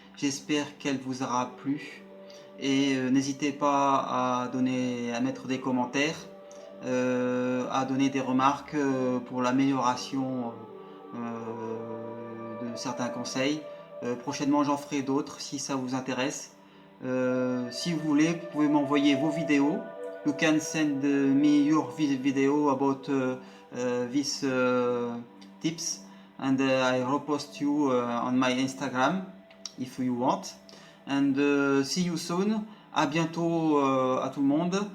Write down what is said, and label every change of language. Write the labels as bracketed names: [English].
[French] J'espère qu'elle vous aura plu. Et n'hésitez pas à mettre des commentaires, à donner des remarques pour l'amélioration de certains conseils. Prochainement, j'en ferai d'autres si ça vous intéresse. Si vous voulez, vous pouvez m'envoyer vos vidéos. [English] You can send me your video about these tips, and I repost you on my Instagram if you want. And see you soon. [French] À bientôt à tout le monde.